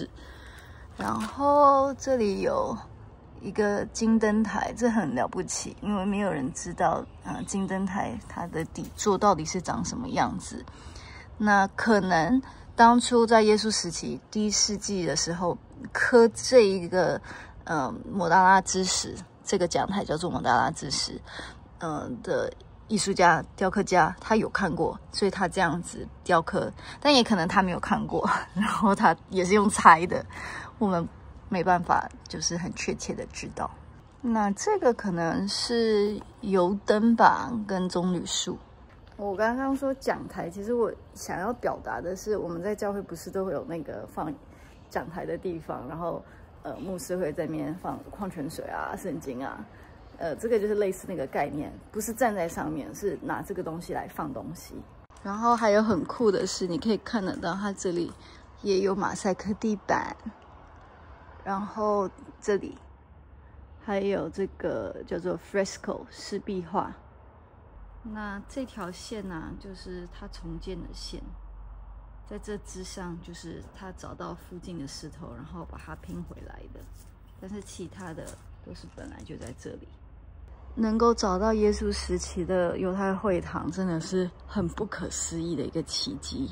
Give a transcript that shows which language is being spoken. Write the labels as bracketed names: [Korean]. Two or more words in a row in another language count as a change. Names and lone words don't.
[Chinese] 然後這裡有一個金燈台，這很了不起，因為沒有人知道金燈台它的底座到底是長什麼樣子。那可能當初在耶穌時期第一世紀的時候刻這一個抹大拉之石。這個講台叫做抹大拉之石，的藝術家、雕刻家，他有看過，所以他這樣子雕刻，但也可能他沒有看過，然後他也是用猜的，我們沒辦法就是很確切的知道。那這個可能是油燈吧，跟棕櫚樹。我剛剛說講台，其實我想要表達的是，我們在教會不是都會有那個放講台的地方，然後牧師會在那邊放礦泉水啊、聖經啊。這個就是類似那個概念，不是站在上面，是拿這個東西來放東西。然後還有很酷的是，你可以看得到它這裡也有馬賽克地板，然後這裡還有這個叫做 fresco 濕壁畫。那這條線呢，就是它重建的線，在這之上就是他找到附近的石頭，然後把它拼回來的。但是其他的都是本來就在這裡。能夠找到耶穌時期的猶太會堂，真的是很不可思議的一個奇蹟。